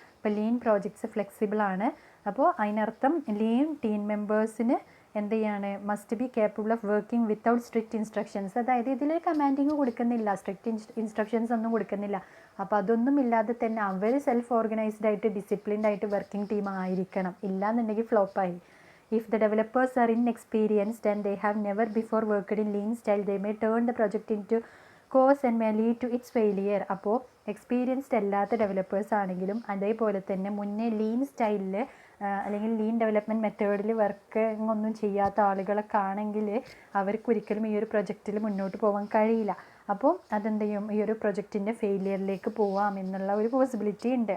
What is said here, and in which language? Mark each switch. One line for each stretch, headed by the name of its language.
Malayalam: ഇപ്പോൾ lean projects ഫ്ലെക്സിബിളാണ്. അപ്പോൾ അതിനർത്ഥം ലീൻ ടീം മെമ്പേഴ്സിന് എന്ത് ചെയ്യാണ്,
English: Must be capable of working without strict instructions.
Malayalam: അതായത് ഇതിൽ കമാൻഡിങ് കൊടുക്കുന്നില്ല, സ്ട്രിക്റ്റ് ഇൻസ്ട്രക്ഷൻസ് ഒന്നും കൊടുക്കുന്നില്ല. അപ്പോൾ അതൊന്നും ഇല്ലാതെ തന്നെ അവർ സെൽഫ് ഓർഗനൈസ്ഡ് ആയിട്ട് ഡിസിപ്ലിൻഡ് ആയിട്ട് വർക്കിംഗ് ടീം ആയിരിക്കണം. ഇല്ലാന്നുണ്ടെങ്കിൽ ഫ്ലോപ്പായി.
English: If the developers are inexperienced and they have never before worked in lean style, they may turn the project into course and may lead to its failure.
Malayalam: അപ്പോൾ experienced അല്ലാത്ത developers ആണെങ്കിലും അതേപോലെ തന്നെ മുന്നേ lean സ്റ്റൈലിൽ അല്ലെങ്കിൽ ലീൻ ഡെവലപ്മെൻറ്റ് മെത്തേഡിൽ working ഒന്നും ചെയ്യാത്ത ആളുകളൊക്കെ ആണെങ്കിൽ അവർക്കൊരിക്കലും ഈ ഒരു പ്രൊജക്റ്റിൽ മുന്നോട്ട് പോകാൻ കഴിയില്ല. അപ്പോൾ അതെന്ത് ചെയ്യും, ഈ ഒരു പ്രൊജക്റ്റിൻ്റെ ഫെയിലിയറിലേക്ക് പോവാം എന്നുള്ള ഒരു പോസിബിലിറ്റി ഉണ്ട്.